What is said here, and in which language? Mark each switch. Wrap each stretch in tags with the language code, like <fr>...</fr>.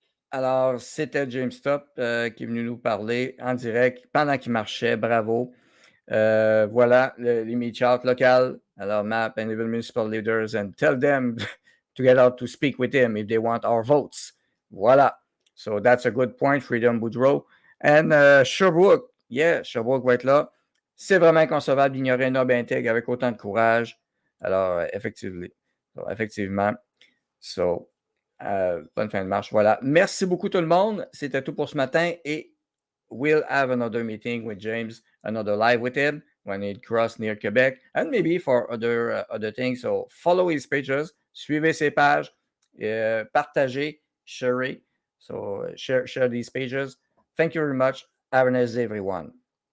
<fr>Alors, c'était James Topp qui est venu nous parler en direct pendant qu'il marchait. Bravo. Voilà, les meet-out locales.</fr> <en>Alors, map and even municipal leaders and tell them to get out to speak with him if they want our votes. Voilà. So that's a good point, Freedom Boudreau. And Sherbrooke, yeah, Sherbrooke</en> <fr>va être là. C'est vraiment inconcevable d'ignorer un homme intègre avec autant de courage. Alors, effectivement. So, bonne fin de marche. Voilà. Merci beaucoup tout le monde. C'était tout pour ce matin et</fr> <en>we'll have another meeting with James, another live with him when he cross near Quebec, and maybe for other things. So follow his pages,</en> <fr>suivez ses pages, partagez,</fr> <en>share. So share these pages. Thank you very much. Have a nice day, everyone.</en>